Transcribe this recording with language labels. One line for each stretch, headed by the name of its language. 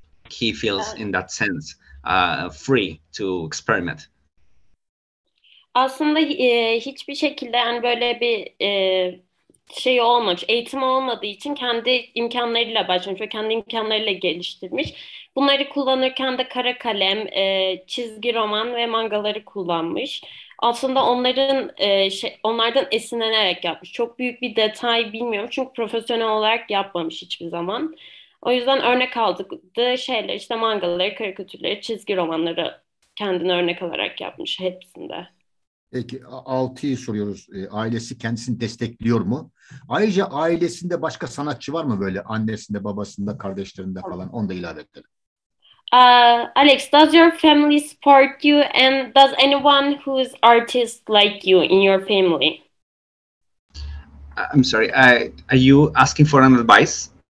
English: He feels in that sense free to experiment.
Turkish: Aslında hiçbir şekilde yani böyle bir şey olmamış, eğitim olmadığı için kendi imkanlarıyla başlamış ve kendi imkanlarıyla geliştirmiş. Bunları kullanırken de kara kalem, çizgi roman ve mangaları kullanmış. Aslında onlardan esinlenerek yapmış. Çok büyük bir detay bilmiyorum çünkü profesyonel olarak yapmamış hiçbir zaman. O yüzden örnek aldığı şeyler işte mangaları, karikatürleri, çizgi romanları kendine örnek alarak yapmış hepsinde. Peki 6'yı soruyoruz. Ailesi kendisini destekliyor mu? Ayrıca ailesinde başka sanatçı var mı böyle? Annesinde, babasında, kardeşlerinde falan? Onu da ilave edelim.
English: Alex, does your family support you and does anyone who's artist like you in your family? I'm sorry, are you asking for an advice?